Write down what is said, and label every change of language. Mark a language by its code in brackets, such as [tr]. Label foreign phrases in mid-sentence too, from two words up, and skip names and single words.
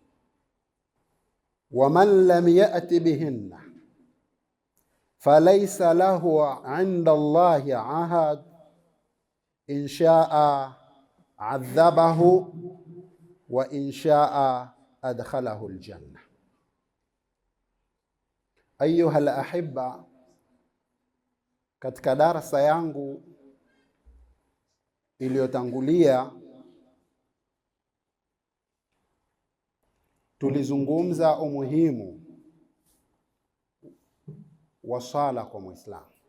[ar] ومن لم يأت بهن فليس له عند الله عهد، إن شاء عذبه وإن شاء أدخله الجنة. أيها الأحبة، [sw] katika darasa yangu iliyotangulia tulizungumza umuhimu wa sala kwa Muislamu.